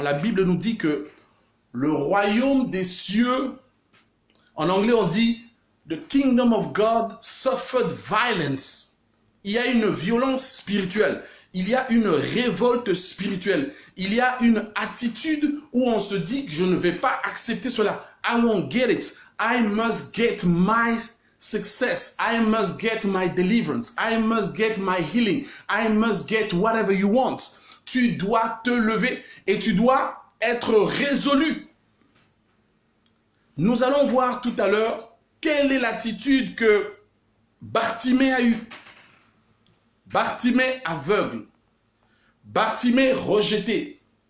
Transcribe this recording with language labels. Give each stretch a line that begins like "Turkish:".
French: La Bible nous dit que le royaume des cieux, en anglais on dit «
English: The kingdom of God suffered violence ».
French: Il y a une violence spirituelle, il y a une révolte spirituelle, il y a une attitude où on se dit que je ne vais pas accepter cela.
English: I won't get it. I must get my success. I must get my deliverance. I must get my healing. I must get whatever you want.
French: Tu dois te lever et tu dois être résolu. Nous allons voir tout à l'heure quelle est l'attitude que Bartimée a eue. Bartimée aveugle. Bartimée rejeté.